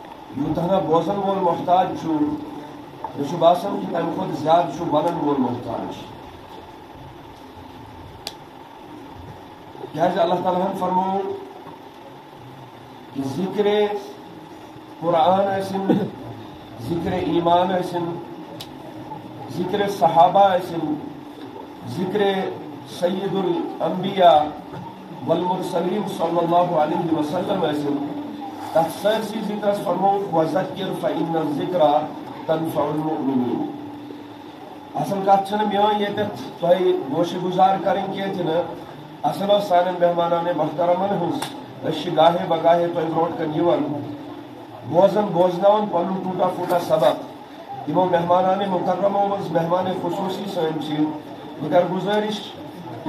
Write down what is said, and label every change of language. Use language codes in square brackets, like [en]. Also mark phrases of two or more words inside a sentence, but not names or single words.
[ks] یوتہ بوزن وول محتاج مجھے باسان کہ تمہ کھت زیادہ ونن وول محتاج کیاز اللہ تعالیٰ فرمو کہ ذکر قرآن ٲسِن ذکر ایمان ٲسِن ذکر صحابہ ٲسِن ذکر [ar] سید الانبیاء والمرسلین صلی اللہ علیہ وسلم [ks] ٲسِن تَتھ سٲرسٕے ذکرس فرمو [ar] وَذَكِّرْ فَإِنَّ الذِّكْرَى تَنفَعُ الْمُؤْمِنِينَ [ks] اصل کتھ چھنہٕ میٲنۍ ییٚتٮ۪تھ تۄہہِ گوشہِ گُزار کَرٕنۍ کینٛہہ تہِ نہٕ اصل ٲس سانٮ۪ن مہمانان محترمن ہٕنٛز أسۍ چھِ گاہے بگاہے تۄہہِ برونٛٹھ کَنۍ یِوان بوزن بوزناون پنُن ٹوٹا پھوٹا سبق یِمو مہمانان مکرمو منٛز مہمان خصوٗصی سٲنۍ چھِ بہٕ کَرٕ گُزٲرِش کہ